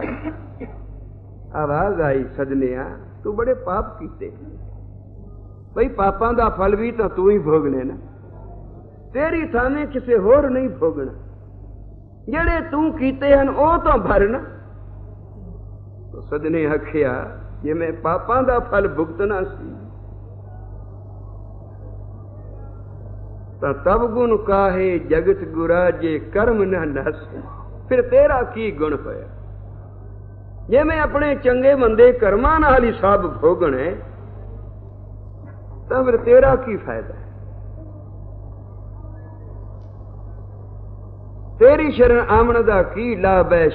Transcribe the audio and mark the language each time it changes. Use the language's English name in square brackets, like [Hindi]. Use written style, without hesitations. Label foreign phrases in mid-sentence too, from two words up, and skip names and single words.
[Punjabi] ਆਵਾਜ਼ ਆਈ ਸੱਜਣੀਆ ਤੂੰ ਬੜੇ ਪਾਪ ਕੀਤੇ ਭਾਈ, ਪਾਪਾਂ ਦਾ ਫਲ ਭੀ ਤੋ ਤੂੰ ਹੀ ਭੋਗਣੇ ਨਾ, ਤੇਰੀ ਥਾਨੇ ਕਿਸੇ ਹੋਰ ਨਹੀਂ ਭੋਗਣਾ। ਜੇੜ੍ਹੇ ਤੂੰ ਕੀਤੇ ਹਨ ਓ ਤੋ ਭਰਨਾ। ਤੋ ਸੱਜਣੇ ਆਖਿਆ ਜੇ ਮੈਂ ਪਾਪਾਂ ਦਾ ਫਲ ਭੁਗਤਣਾ ਸੀ ਤਬ ਗੁਣ ਕਾਹੇ ਜਗਤ ਗੁਰਾ ਜੇ ਕਰਮ ਨ ਨਸ। ਫਿਰ ਤੇਰਾ ਕੀ ਗੁਣ ਹੋਇਆ ਜੇ ਮੈਂ ਆਪਣੇ ਚੰਗੇ ਮੰਦੇ ਕਰਮਾਂ ਨਾਲ ਹੀ ਸਭ ਭੋਗਣੇ, ਤੋ ਫਿਰ ਤੇਰਾ ਕੀ ਫ਼ਾਇਦਾ ਹੈ। ਤੇਰੀ ਸ਼ਰਣ ਆਮਣ ਦਾ ਕੀ ਲਾਭ ਹੈ।